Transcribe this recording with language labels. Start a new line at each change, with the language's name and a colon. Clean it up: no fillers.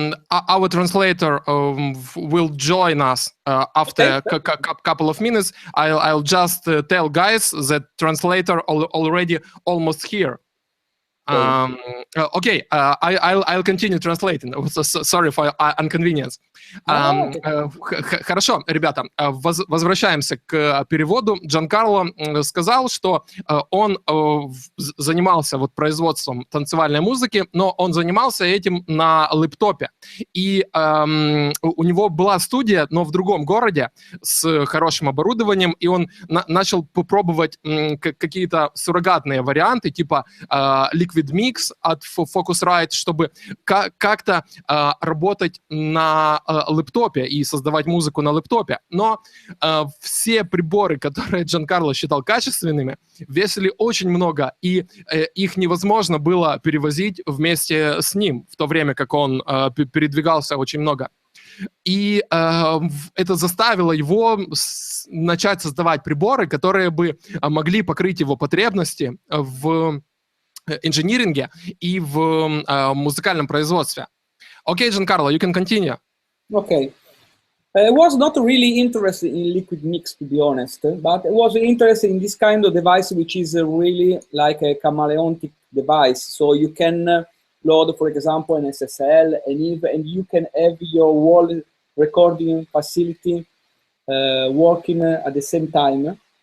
English: Our translator will join us after a couple of minutes. I'll just tell guys that translator already almost here. Okay, I'll continue translating. Sorry for inconvenience.
Russian: Хорошо, ребята, возвращаемся к переводу. Джанкарло сказал, что он занимался вот производством танцевальной музыки, но он занимался этим на лэптопе. И у него была студия, но в другом городе, с хорошим оборудованием, и он начал попробовать какие-то суррогатные варианты, типа Liquid Mix от Focusrite, чтобы как-то работать на лэптопе и создавать музыку на лэптопе. Но все приборы, которые Джанкарло считал качественными, весили очень много, и их невозможно было перевозить вместе с ним, в то время как он передвигался очень много. И это заставило его начать создавать приборы, которые бы могли покрыть его потребности в инжиниринге и в музыкальном производстве.
English: Okay, Giancarlo, you can continue. Okay. I was not really interested in liquid mix, to be honest, but I was interested in this kind of device, which is really like a chameleonic device. So you can load, for example, an SSL, and you can have your wall recording facility working at the same time.